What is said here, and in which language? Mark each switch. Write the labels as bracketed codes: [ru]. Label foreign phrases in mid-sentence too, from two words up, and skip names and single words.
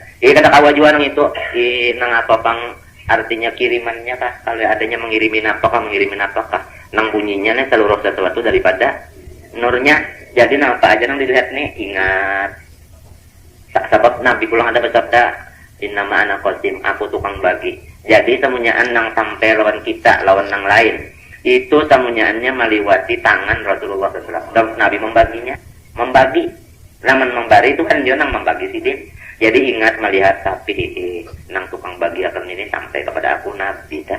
[bjn] Kada kawa jua nang itu nang apa pang artinya kirimannya kah, kalau adanya mengirimin apakah nang bunyinya nih seluruh sesuatu daripada nurnya. Jadi apa aja nang dilihat nih ingat sebab Nabi pulang ada bersabda [ar] innama ana qasim, [bjn] aku tukang bagi. Jadi semunyaan nang sampai lawan kita lawan nang lain itu semunyaannya meliwati tangan Rasulullah SAW. Dan Nabi membagi namun membari itu kan dia nang membagi sidin. Jadi ingat melihat sapi nang tukang bagi akan ini sampai kepada aku Nabi dah.